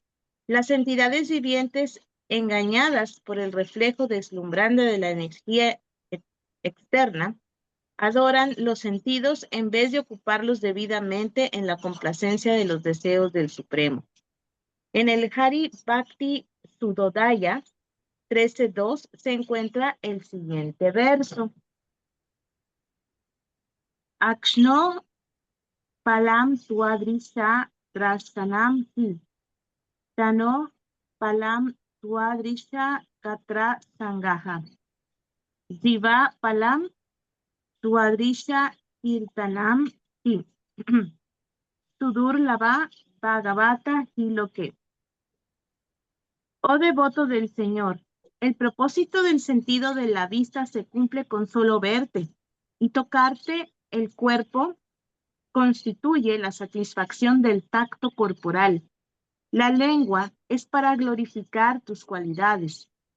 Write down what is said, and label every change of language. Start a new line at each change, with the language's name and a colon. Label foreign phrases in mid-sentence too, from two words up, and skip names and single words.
Spanish: Las entidades vivientes, engañadas por el reflejo deslumbrante de la energía externa, adoran los sentidos en vez de ocuparlos debidamente en la complacencia de los deseos del Supremo. En el Hari Bhakti Sudodaya 13.2 se encuentra el siguiente verso.
Sanskrit: Akshno palam tuadrisha drastanam hi. Tano palam tuadrisha katra sangaha. Jiva palam tuadrisha kirtanam hi. Sudur lava bhagavata hiloke.
Spanish: Oh devoto del Señor, el propósito del sentido de la vista se cumple con solo verte, y tocarte el cuerpo constituye la satisfacción del tacto corporal. La lengua es para glorificar tus cualidades.